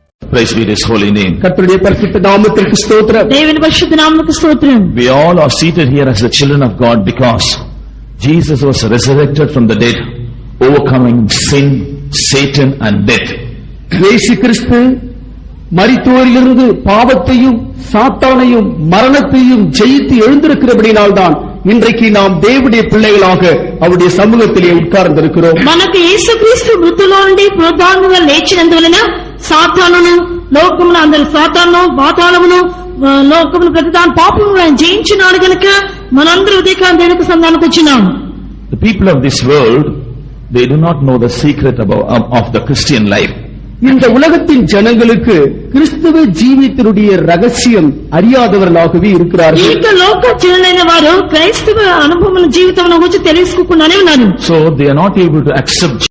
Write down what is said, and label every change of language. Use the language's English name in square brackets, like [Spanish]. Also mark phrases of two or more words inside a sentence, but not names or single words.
[English] Praise be His holy name. [Tamil] கர்த்தருடைய பரிசுத்த நாமத்திற்கு ஸ்தோத்திரம். [Telugu] దేవుని పరిశుద్ధ నామమునకు స్తోత్రం. [English] We all are seated here as the children of God because Jesus was resurrected from the dead, overcoming sin, Satan and death. [Tamil] இயேசு கிறிஸ்து மரித்தோரிலிருந்து பாவத்தையும் சாத்தானையும் மரணத்தையும் ஜெயித்து எழுந்திருக்கிறபடியால்தான் இன்றைக்கு நாம் தேவனுடைய பிள்ளைகளாக அவருடைய சமூகத்திலே உட்கார்ந்திருக்கிறோம். [Telugu] మనకు యేసుక్రీస్తు మృతుల్లో నుండి పునరుద్ధానముగా లేచినందువలన సాతానును లోకమును అందరి సాతాను పాతాళమును లోకమును ప్రతిదాని పాపమును జయించినాడు గనుక మనందరూ ఉదయకాలం దేవునికి సంధానకు వచ్చినాం. [English] The people of this world, they do not know the secret of the Christian life. [Tamil] இந்த உலகத்தின் ஜனங்களுக்கு கிறிஸ்துவ ஜீவியத்தினுடைய ரகசியம் அறியாதவர்களாகவே இருக்கிறார்கள். [Telugu] இந்த లోక జనులైన వారు క్రైస్తవ అనుభవముల జీవితమును గురించి తెలుసుకోకుండానే ఉన్నారు. [English] So they are not able to accept